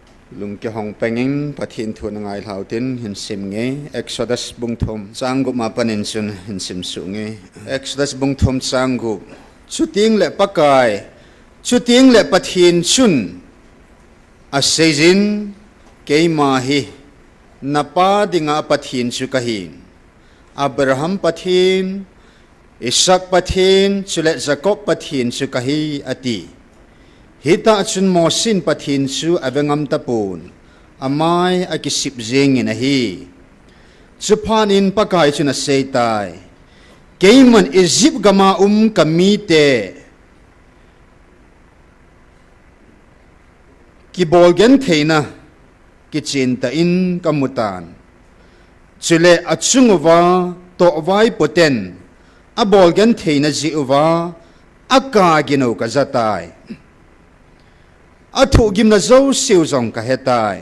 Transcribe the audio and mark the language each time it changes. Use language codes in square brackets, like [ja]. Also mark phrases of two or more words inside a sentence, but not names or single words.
[tcz] lung ke hong penging Pathen Thu ngai lautin hin sim nge Exodus bung thom changgu ma panin chun hin sim su nge Exodus bung thom changgu chuting le pakai chuting le Pathen chun a sejin keima hi napa dinga Pathen chu kahin Abraham Pathen Isaac Pathen chule Jacob Pathen chu kahi ati Hita chun mosin Pathen chu avengam tapun amai akisip jeng in ahi chupanin pakai chuna seitai keiman Egypt gama kamite kibolgen theina kichinta in kamutan chule achungwa to vai poten abolgen theina jiuwa aka gino kazatai Athu gimna zo siu zong ka hetai